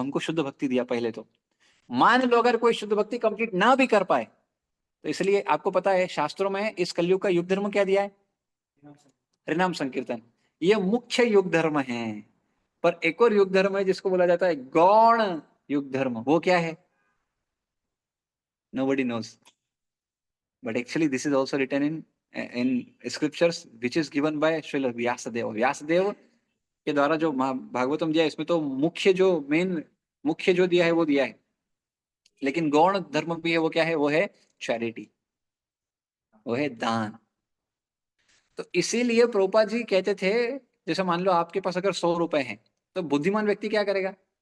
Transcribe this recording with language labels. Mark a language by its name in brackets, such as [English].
[Hindi] हमको शुद्ध भक्ति दिया पहले तो। मान लो अगर कोई शुद्ध भक्ति कंप्लीट ना भी कर पाए, तो इसलिए आपको पता है शास्त्रों में इस कलयुग का युग धर्म क्या दिया है? हरिनाम संकीर्तन। ये मुख्य युग धर्म है। पर एक और युग धर्म है जिसको बोला जाता है गौण युग धर्म। वो क्या है? [English] nobody knows, but actually this is also written in scriptures which is given by Srila Vyasadeva। [Hindi] Vyasdev के द्वारा जो भागवतम दिया है, इसमें तो मुख्य जो मेन मुख्य जो दिया है वो दिया है। लेकिन गौण धर्म भी है, वो क्या है? वो है चैरिटी, वो है दान। तो इसीलिए प्रभुपाद जी कहते थे, जैसे मान लो आपके पास अगर 100 रुपए हैं, तो बुद्धिमान व्यक्ति क्या करेगा?